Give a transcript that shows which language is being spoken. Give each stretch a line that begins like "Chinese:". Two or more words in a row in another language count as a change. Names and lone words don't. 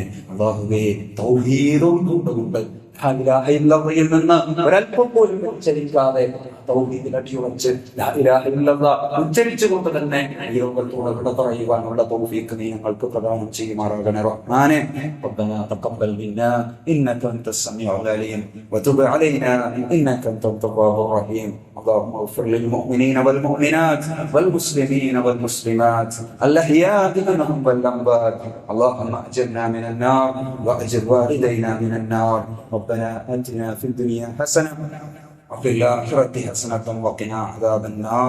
Malayalam: അല്ലാഹുവേ, തൗഹീദും കൊണ്ടുകൊണ്ട് ിൽ നിന്ന് ഒരൽപ്പം പോലും ഉച്ചരിക്കാതെ തൗഹീദിൽ അടിയുറച്ച്
Arabic: لا إله إلا الله
Malayalam: ഉച്ചരിച്ചുകൊണ്ട് തന്നെ ഈ ലോകത്തോട് വിട പറയുവാനുള്ള തൗഫീഖ് നീ ഞങ്ങൾക്ക് പ്രദാനം ചെയ്യുമാറാകണേ റഹ്മാനെ.
Arabic: ربنا تقبل منا إنك أنت السميع العليم وتب علينا إنك أنت التواب الرحيم. اللهم اغفر للمؤمنين والمؤمنات والمسلمين والمسلمات الأحياء منهم والأموات. اللهم أجرنا من النار وأجر والدينا من النار. ربنا آتنا في الدنيا حسنة وفي الآخرة حسنة وقنا عذاب النار.